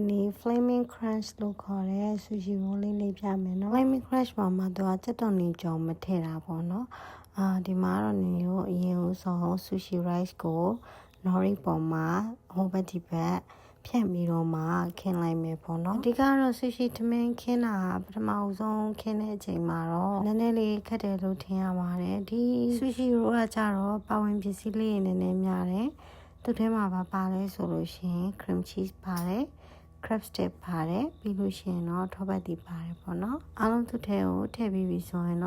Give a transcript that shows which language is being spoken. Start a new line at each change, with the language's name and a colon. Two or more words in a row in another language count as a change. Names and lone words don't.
English: flaming crunch
Burmese: လို့ခေါ်တဲ့
English: sushi roll
Burmese: လေးပြမယ်နော်
English: flaming crunch
Burmese: မှာမှသူကစက်တော်နေကြောင်မထည့်တာပေါ့နော်ဒီမှာတော့နေရောအရင် ဆုံး
English: sushi rice
Burmese: ကို nori ပေါ်မှာဟိုဘက်ဒီဘက်ဖြန့်ပြီးတော့မှခင်းလိုက်မယ်ပေါ့နော်အဓိကတော့ sushi ထမင်းခင်းတာပထမဆုံးခင်းတဲ့အချိန်မှာတော့နည်းနည်းလေးခက်တယ်လို့ထင်ရပါတယ်ဒီ
English: sushi roll
Burmese: ကကြတော့ပါဝင်ပစ္စည်းလေးနည်းနည်းများတယ်သူထဲမှာပါလဲဆိုလို့ရှိရင်
English: cream cheese
Burmese: ပါတယ်
English: crab stick
Burmese: ပါတယ်ပြီးလို့ရှိရင်တော့ထောပတ်တီပါတယ်ပေါ့နော်အားလုံးသူထဲကိုထည့်ပြီးပြီဆိုရင်